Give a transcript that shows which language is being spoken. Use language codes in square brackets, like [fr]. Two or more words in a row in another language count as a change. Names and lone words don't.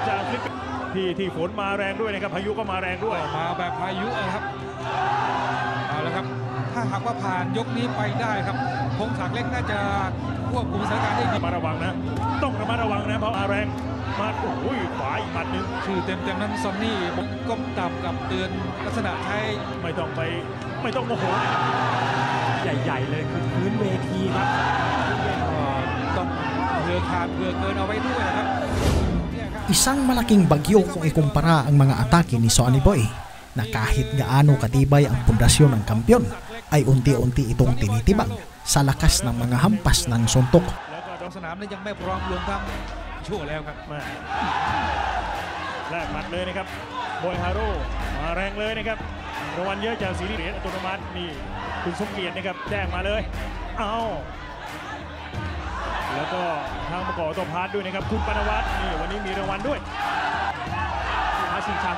[th] จากฟิลิปปินส์ที่ฝนมาแรงด้วยนะครับพายุก็มาแรงด้วยมาแบบพายุนะครับเอาละครับถ้าหากว่าผ่านยกนี้ไปได้ครับพงศักดิ์เล็กน่าจะควบคุมสถานการณ์ได้ดีมาระวังนะต้องระมัดระวังนะเพราะมาแรงมาโอ้ยขวาอีกหมัดหนึ่งชื่อเต็มนั้นซอนนี่ก้มต่ำกับเตือนลักษณะใช้ไม่ต้องโมโหใหญ่ๆเลยคือพื้นเวทีครับต้องเผื่อขาดเผื่อเกินเอาไว้ด้วยนะครับ [tl] Isang malaking bagyo kung ikumpara ang mga atake ni Sunny Boy na kahit gaano katibay ang pundasyon ng kampiyon ay unti-unti itong tinitibag sa lakas ng mga hampas ng suntok. [th] สนามนั้นยังไม่พร้อมรวมทั้งชั่วแล้วครับแรกหมัดเลยนะครับบอยฮาโร่มาแรงเลยนะครับรางวัลเยอะจากซีรีส์เหรียญอัตโนมัตินี่คุณสมเกียรตินะครับแจ้งมาเลยเอาแล้วก็ทางประกอบตัวพาร์ทด้วยนะครับคุณปนวัฒน์นี่วันนี้มีรางวัลด้วยมาชิงแชมป์